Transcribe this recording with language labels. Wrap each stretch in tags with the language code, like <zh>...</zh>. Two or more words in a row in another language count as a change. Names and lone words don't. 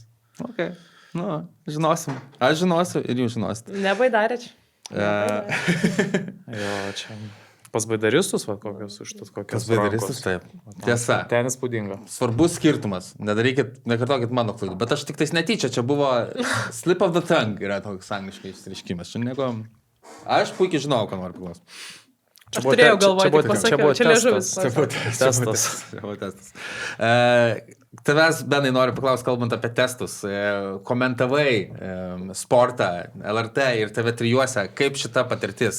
<lt>Ok, žinosim. Aš žinosiu ir jūs žinosit. Nebaidarič. Jo, čia... Pas baidaristus, kokios užtat, kokios baidaristus, taip. Tiesa. Ten įspūdinga. Svarbus skirtumas. Nekartokit mano klaidų. Bet aš tik tais netyčia, čia buvo</lt> <en>slip of the tongue,</en> <lt>yra toks angliškai išsireiškimas. Aš puikiai žinau, ką noriu paklausti. Aš turėjau galvoti, pasakiau, čia liežuvis. Čia buvo testas. Tavęs, Benai, noriu paklausti, kalbant apie testus. Komentavai sportą, LRT ir TV3, kaip šita patirtis?</lt>